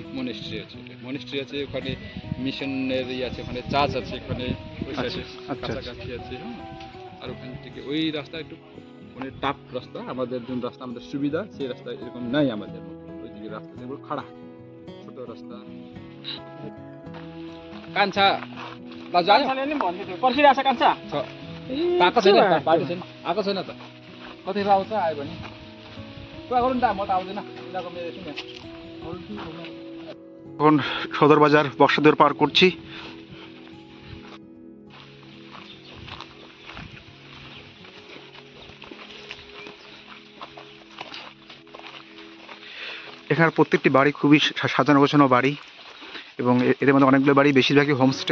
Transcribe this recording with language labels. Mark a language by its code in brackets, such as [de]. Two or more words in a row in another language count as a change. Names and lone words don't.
[bn] মনিস্ট্রি আছে, মনিস্ট্রি আছে ওখানে, মিশনারি আছে ওখানে, চার্চ আছে ওখানে ওই সাইডে আচ্ছা। কাছাকাছি আছে। আর ওখান থেকে ওই রাস্তা একটু মানে টাফ রাস্তা, আমাদের যে রাস্তা আমাদের সুবিধা সেই রাস্তা এরকম নাই আমাদের মতো। ওই দিকে রাস্তা যেগুলো খাড়া ছোট রাস্তা। কাঞ্চা বাজায় [ne] पर्खिरहेको छ कान्छा। आएको छैन, बाटो छैन, आएको छैन त। कति आउँछ आयो भने कुरा गरौँ न त, म त आउँदैन यिनीहरूको मेरो एकछिन। [bn] এখন সদর বাজার বক্সাদুয়ার পার করছি। এখানে প্রত্যেকটি বাড়ি খুবই সাজানো গোছানো বাড়ি, এবং এদের মধ্যে অনেকগুলো বাড়ি, বেশিরভাগই হোমস্টে।